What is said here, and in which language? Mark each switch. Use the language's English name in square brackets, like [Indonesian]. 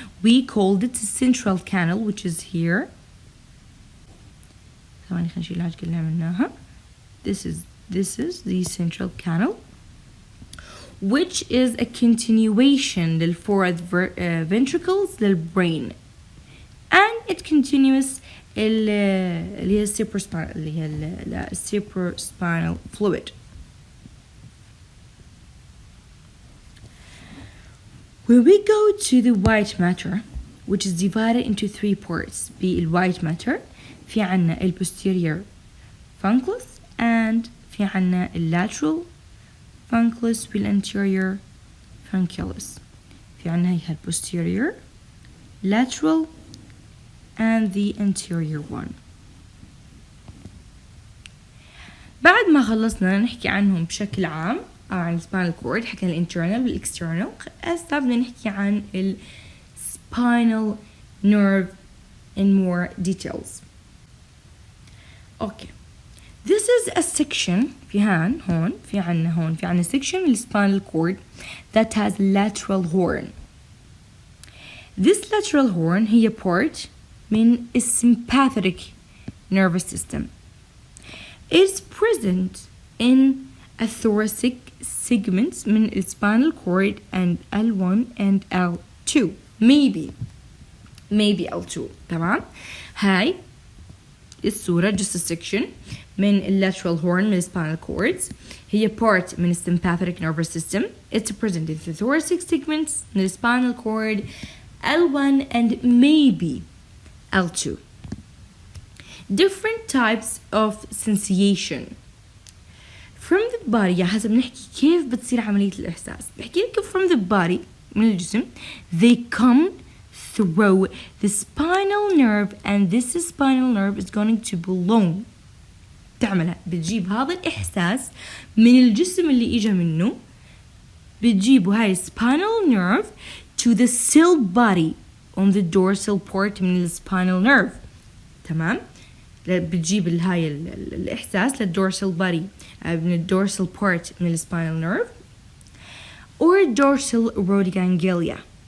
[English] We called it central canal which is here. [Arabic] ثواني خلينا نشيل الحاجة اللي عملناها. [English] This is the central canal, which is a continuation للforward ventricles للbrain, and it continues [Arabic] اللي هي [English] cerebrospinal fluid. When we go to the white matter, which is divided into three parts, white matter [Arabic] في عنا [English] posterior funcus and في عنا lateral funcus والanterior funcus. [Arabic] في عنا هي [English] posterior, lateral and the anterior one. [Arabic] بعد ما خلصنا نحكي عنهم بشكل عام أو عن spinal cord، حكينا الانترنال والاكسترنال، هسه بدنا نحكي عن spinal nerve [English] in more details. Okay, this is a section [Arabic] في عنا [English] section من spinal cord that has lateral horn. This lateral horn هي part من sympathetic nervous system. It's present in a thoracic segments من spinal cord and L1 and L2, maybe L2. [Arabic] تمام. هاي الصورة [English] just a section من lateral horn من spinal cords. هي part من sympathetic nervous system. It's present in the thoracic segments من spinal cord L1 and maybe L2. Different types of sensation from the body. [Arabic] حسب نحكي كيف بتصير عملية الإحساس. بحكي لكم [English] from the body [Arabic] من الجسم. [English] They come through the spinal nerve, and this spinal nerve is going to belong. [Arabic] تعملها بتجيب هذا الإحساس من الجسم اللي إجا منه. بتجيبوا هاي [English] spinal nerve to the cell body on the dorsal part من spinal nerve. [Arabic] تمام. بتجيب هاي الإحساس [English] للdorsal body من dorsal part من spinal nerve or dorsal root ganglia.